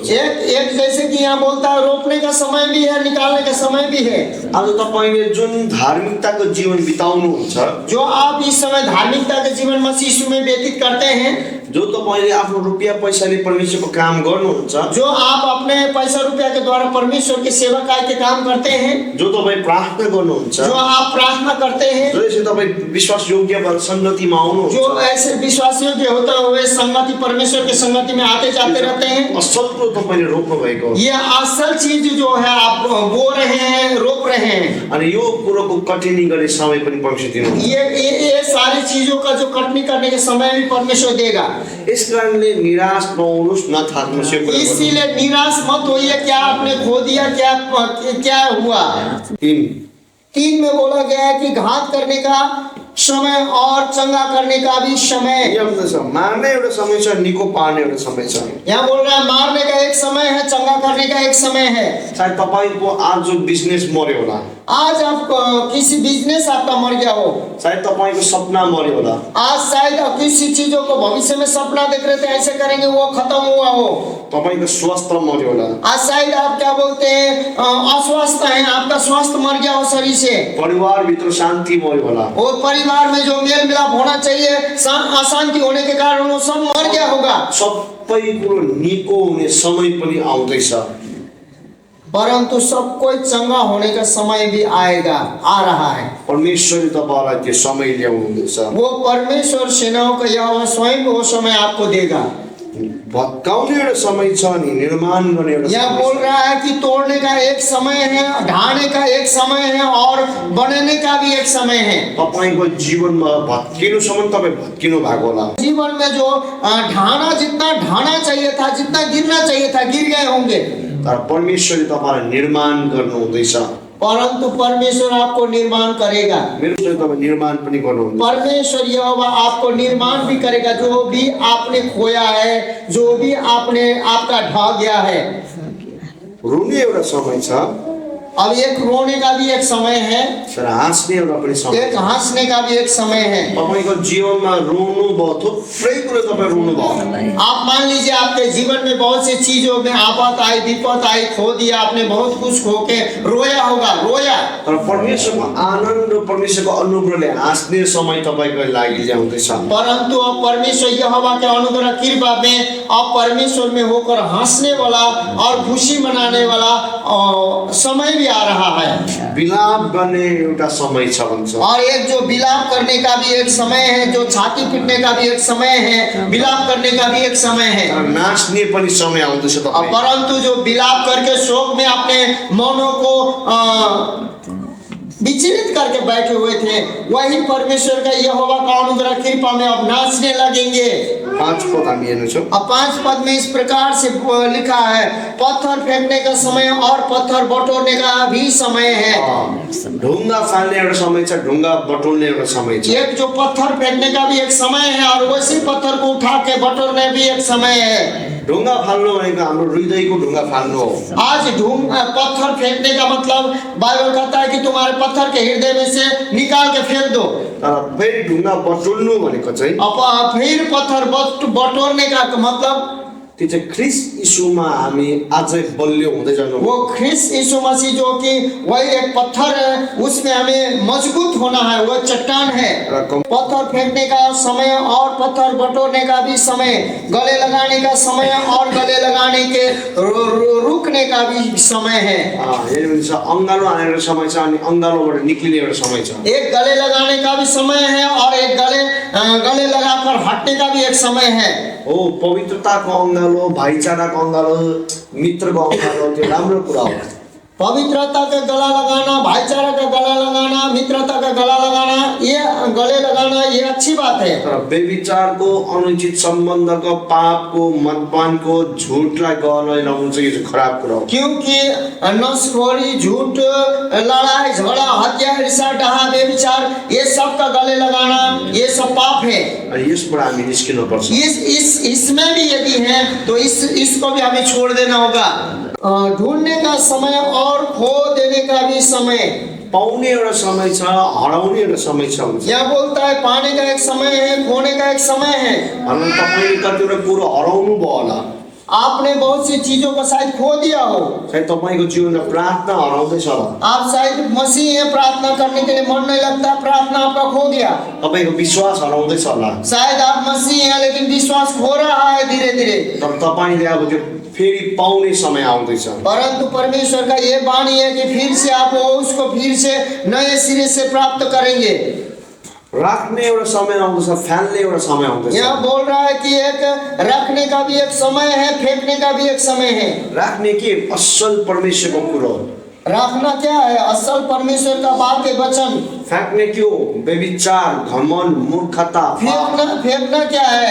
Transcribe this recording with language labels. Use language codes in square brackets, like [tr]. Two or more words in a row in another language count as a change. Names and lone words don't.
[hi] एक जैसे कि यहाँ बोलता है रोपने का समय भी है, निकालने का समय भी है। [ne] आज तपाईले जुन धार्मिकताको जीवन बिताउनुहुन्छ, [hi] जो आप इस समय धार्मिकता के जीवन मसीह यीशु में व्यतीत करते हैं, [ne] जो तपाईले आफ्नो रुपैयाँ पैसाले परमेश्वरको काम गर्नुहुन्छ, [hi] जो आप अपने पैसा रुपया के द्वारा परमेश्वर की सेवा के काम करते हैं, [ne] जो तपाईँ प्रार्थना गर्नुहुन्छ, [hi] जो आप प्रार्थना करते हैं, [ne] जसले तपाईँ विश्वास योग्य संगतिमा आउनुहुन्छ, [hi] जो ऐसे विश्वास योग्य होते हुए संगति परमेश्वर की संगति में आते जाते रहते हैं, [ne] असल कुरो तपाईले रोप्नु भएको, [hi] ये असल चीज जो है आप बो रहे हैं, रोप रहे हैं। [ne] अनि यो कुरोको कटिनी गर्ने समय पनि परमेश्वर दिनुहुन्छ। [hi] ये सारी चीजों का जो कटनी करने के समय भी परमेश्वर देगा। [ne] इस कारणले निराश नहुनुहोस्, नथाक्नुहोस्। यो कुरा [hi] इसीलिए निराश मत होइए, क्या आपने खो दिया, क्या हुआ। 3 में बोला गया है कि घात करने का समय और चंगा करने का भी समय। [ne] मार्ने एउटा समय छ, निको पार्ने एउटा समय छ। [hi] यहाँ बोल रहा है मारने का एक समय है, चंगा करने का एक समय है। [ne] सायद तपाईको आज जो बिजनेस मर्यो होला, [hi] आज आप किसी बिजनेस आपका मर गया हो, [ne] शायद तपाईको सपना मर्यो होला, [hi] आज शायद किसी चीजों को भविष्य में सपना देख रहे थे ऐसे करेंगे वो खत्म हुआ हो, [ne] तपाईको स्वास्थ्य मर्यो होला, [hi] आज शायद आप क्या बोलते हैं अस्वस्थ हैं, आपका स्वास्थ्य मर गया हो शरीर से, [ne] परिवार भित्र शान्ति मर्यो होला, [hi] और परिवार में जो मेल मिलाप होना चाहिए अशांति होने के कारण वो सब मर गया होगा। [ne] सबै कुरो निको हुने समय पनि आउँदैछ। [hi] परंतु सब कोई चंगा होने का समय भी आएगा, आ रहा है। [ne] परमेश्वरले तपाईलाई त्यो समय ल्याउनुहुँदैछ। [hi] वो परमेश्वर सेनाओं का यहोवा स्वयं वो समय आपको देगा। [ne] भत्काउने एउटा समय छ नि, निर्माण गर्ने एउटा [hi] यह समय बोल [ne] छ। [hi] रहा है कि तोड़ने का एक समय है, ढाने का एक समय है और बनाने का भी एक समय है। [ne] तपाईको जीवनमा भत्किनुसम्म तपाईँ भत्किनु भएको होला। [hi] जीवन में जो ढाना, जितना ढाना चाहिए था, जितना गिरना चाहिए था, गिर गए होंगे। [ne] तर परमेश्वरले तपाईलाई निर्माण गर्नुहुँदैछ। [hi] परंतु परमेश्वर आपको निर्माण करेगा। [ne] मेरो तपाईँ निर्माण पनि गर्नुहुँदैछ। [hi] परमेश्वर यहोवा आपको निर्माण भी करेगा। जो भी आपने खोया है, जो भी आपने आपका ढह गया है। [ne] रुने एउटा समय छ, [hi] अब एक रोने का भी एक समय है, [ne] तर हाँस्ने एउटा पनि समय एक छ। [hi] हंसने का भी एक समय है। [ne] तपाईको जीवनमा रोनु भयो, थुप्रै कुरो तपाईँ रोनु भयो। [hi] आप मान लीजिए आपके जीवन में बहुत सी चीजों में आफत आई, विपत आई, खो दिया, आपने बहुत कुछ खो के रोया होगा, रोया। [ne] तर परमेश्वरको आनन्द र परमेश्वरको अनुग्रहले हाँस्ने समय तपाईको लागि ल्याउँदैछ। [hi] परंतु अब परमेश्वर यहोवा के अनुग्रह कृपा में अब परमेश्वर में होकर हंसने वाला और खुशी मनाने वाला समय भी आ रहा है। [ne] विलाप गर्ने एउटा समय छ भन्छ। [hi] और एक जो विलाप करने का भी एक समय है, जो छाती पीटने का भी एक समय है, विलाप करने का भी एक समय है। [ne] तर नाच्ने पनि समय आउँदैछ तपाईँ। [hi] परंतु जो विलाप करके शोक में अपने मनों को विचलित करके बैठे हुए थे, वही परमेश्वर का यहोवा का अनुग्रह कृपा में अब नाचने लगेंगे। [ne] 5 पद हामी हेर्नेछौँ। [hi] अब 5 पद में इस प्रकार से लिखा है, पत्थर फेंकने का समय और पत्थर बटोरने का भी समय है। [ne] ढुङ्गा फाल्ने एउटा समय छ, ढुङ्गा बटुल्ने एउटा समय छ। [hi] एक जो पत्थर फेंकने का भी एक समय है और वैसे पत्थर को उठा के बटोरने भी एक समय है। [ne] ढुङ्गा फाल्नु भनेको हाम्रो हृदयको ढुङ्गा फाल्नु हो। [hi] आज पत्थर फेंकने का मतलब बाइबल कहता है कि तुम्हारे पत्थर के हृदय में से निकाल के फेंक दो। [ne] तर फेरि ढुङ्गा बटुल्नु भनेको चाहिँ [hi] अब फिर पत्थर बटोरने का मतलब [ne] त्यो चाहिँ ख्रिस्ट यीशुमा हामी अझै बलियो हुँदै जानु। [hi] वो ख्रिस्त यीशु मसीह जो कि वही एक पत्थर है, उसमें हमें मजबूत होना है, वो चट्टान है। पत्थर फेंकने का समय और पत्थर बटोरने का भी समय, गले लगाने का समय और गले लगाने के रुकने का भी समय है। [ne] अङ्गालो हाने एउटा समय छ अनि अङ्गालोबाट निक्लिने एउटा समय छ। [hi] एक गले लगाने का भी समय है और एक गले लगाकर हटने का भी एक समय है। [ne] हो, पवित्रताको अङ्गालो, भाइचाराको अङ्गालो, मित्रको अङ्गालो, त्यो राम्रो कुरा हो। [hi] पवित्रता का गला लगाना, भाईचारा का गला लगाना, मित्रता का गला लगाना, ये गले लगाना ये अच्छी बात है। [ne] तर व्यभिचारको, अनुचित सम्बन्धको, पापको, मदपानको, झुटलाई गले लगाउनु चाहिँ यो चाहिँ खराब कुरा हो। [hi] क्योंकि नशखोरी, झूठ, लड़ाई झगड़ा, हत्या, ईर्ष्या, डहा, व्यभिचार, ये सब का गले लगाना ये सब पाप है। [ne] अनि यसबाट हामी निस्किनु पर्छ। [hi] इसमें भी यदि है तो इसको भी हमें छोड़ देना होगा। ढूंढने का समय और खो देने का भी समय। [ne] पाउने एउटा समय छ, हराउने एउटा समय छ। [hi] यह बोलता है पाने का एक समय है, खोने का एक समय है। [ne] अनि तपाईले कतिवटा कुरो हराउनु भयो होला। [hi] आपने बहुत सी चीजों को शायद खो दिया हो। [ne] सायद तपाईको जीवनमा प्रार्थना हराउँदैछ होला। [hi] आप शायद मसीह हैं, प्रार्थना करने के लिए मन नहीं लगता, प्रार्थना आपका खो गया। [ne] तपाईको विश्वास हराउँदैछ होला। [hi] शायद आप मसीह हैं लेकिन विश्वास खो रहा है धीरे धीरे। [ne] तर तपाईले अब त्यो फेरि पाउने समय आउँदैछ। [hi] परंतु परमेश्वर का ये वाणी है कि फिर से आप उसको फिर से नए सिरे से प्राप्त करेंगे। [ne] राख्ने एउटा समय आउँदैछ, फ्याल्ने एउटा समय आउँदैछ। [hi] यहाँ बोल रहा है कि एक रखने का भी एक समय है, फेंकने का भी एक समय है। [ne] राख्ने के असल परमेश्वरको कुरो हो। [hi] रखना क्या है? असल परमेश्वर का बात वचन। [ne] फ्याँक्ने के हो? व्यभिचार, घमण्ड, मूर्खता। [hi] फेंकना क्या है?